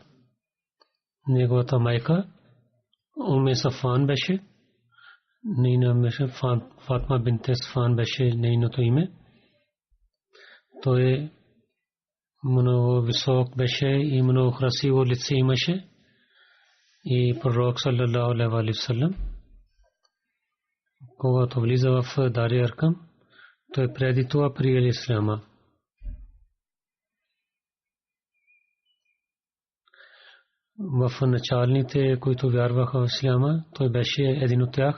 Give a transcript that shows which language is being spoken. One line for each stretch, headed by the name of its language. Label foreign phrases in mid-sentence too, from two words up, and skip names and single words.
Bulgarian: Неговата майка Уме Сафан беше. Нейна беше Фатма бинте Сафан беше нейното име. Той много висок беше и много красиво лице имаше. И пророк
Arabic: صلى الله عليه وسلم,
Bulgarian: когато влиза в Дари Аркам, той преди това приел исляма. В началните, които вярваха в исляма, той беше един от тях.